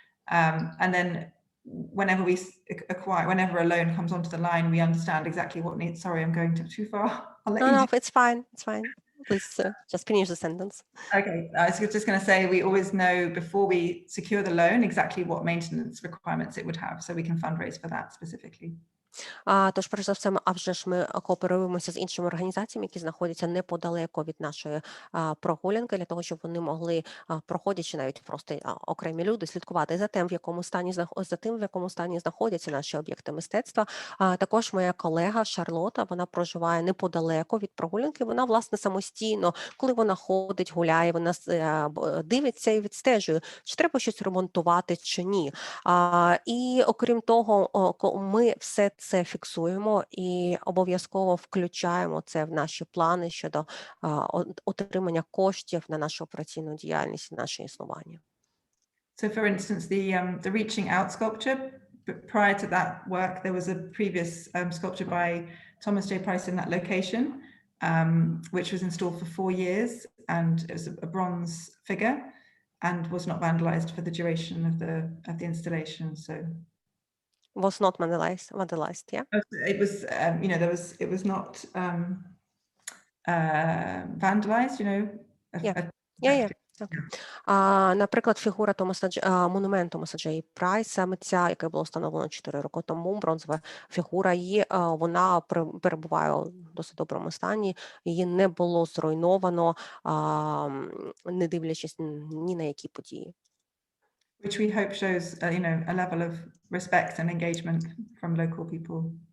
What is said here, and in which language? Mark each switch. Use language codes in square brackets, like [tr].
[en] And then whenever a loan comes onto the line, we understand exactly what needs. Sorry, I'm going too far. No, it's fine. It's fine. Please just finish the sentence. Okay, I was just going to say we always know before we secure the loan exactly what maintenance requirements it would have, so we can fundraise for that specifically. [uk] Тож, перш за все, ми кооперуємося з іншими організаціями, які знаходяться неподалеку від нашої прогулянки, для того, щоб вони могли, проходячи навіть просто окремі люди, слідкувати за тим, в якому стані знаходяться наші об'єкти мистецтва. Також моя колега Шарлота, вона проживає неподалеку від прогулянки, вона, власне, самостійно, коли вона ходить, гуляє, вона дивиться і відстежує, чи треба щось ремонтувати, чи ні. І, окрім того, ми все це фіксуємо і обов'язково включаємо це в наші плани щодо отримання коштів на нашу операційну діяльність, на наше існування. [en] So, for instance, the reaching out sculpture, prior to that work, there was a previous sculpture by Thomas J. Price in that location, which was installed for 4 years, and it was a bronze figure and was not vandalized for the duration of the installation. So. Was not vandalized, yeah? It was, it was not vandalized, Yeah. [uk] Наприклад, фігура монумент Томаса Джей Прайса, митця, яке було встановлено 4 роки тому, бронзова фігура, вона перебуває у досить доброму стані, її не було зруйновано, не дивлячись ні на які події. [en] Which we hope shows, a level of respect and engagement from local people.